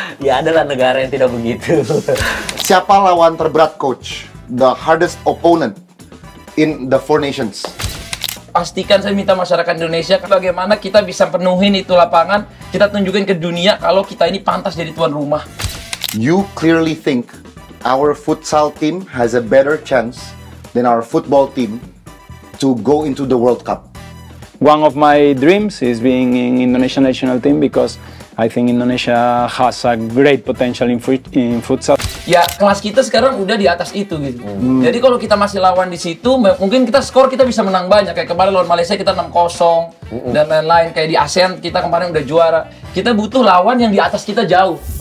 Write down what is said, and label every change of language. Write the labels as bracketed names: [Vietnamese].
[Indonesian] Ya adalah negara yang tidak begitu. Siapa lawan terberat coach? [English] The hardest opponent in the Four Nations. [Indonesian] Pastikan saya minta masyarakat Indonesia bagaimana kita bisa penuhin itu lapangan, kita tunjukin ke dunia kalau kita ini pantas jadi tuan rumah. [English] You clearly think our futsal team has a better chance than our football team to go into the World Cup. One of my dreams is being in Indonesian national team because I think Indonesia has a great potential in futsal. [Indonesian] Ya kelas kita sekarang udah di atas itu gitu. Jadi kalau kita masih lawan di situ, mungkin kita bisa menang banyak. Kayak kemarin lawan Malaysia kita 6-0 dan lain-lain. Kayak di ASEAN kita kemarin udah juara. Kita butuh lawan yang di atas kita jauh.